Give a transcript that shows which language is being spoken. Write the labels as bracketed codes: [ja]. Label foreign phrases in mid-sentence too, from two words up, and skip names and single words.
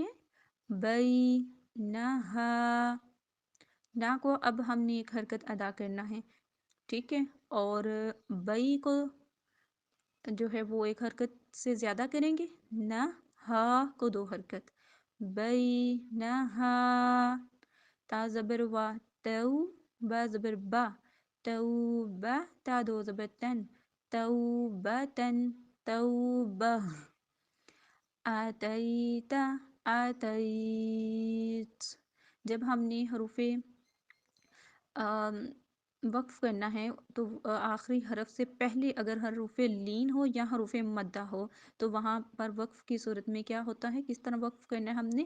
[ur] بئی، نہا، نا کو اب ہم نے ایک حرکت ادا کرنا ہے، ٹھیک ہے؟ اور بئی کو جو ہے وہ ایک حرکت سے زیادہ کریں گے، نہ ہا کو دو حرکت، بئی نہا۔ تا زبر وا، تو، با زبر با، تو با، تا دو زبر تن، تو با تن، تو با۔ [ar] آتیتا، آتیت۔ [ur] جب ہم نے حروف وقف کرنا ہے تو آخری حرف سے پہلے اگر حروف لین ہو یا حروف مدہ ہو تو وہاں پر وقف کی صورت میں کیا ہوتا ہے؟ کس طرح وقف کرنا ہے ہم نے؟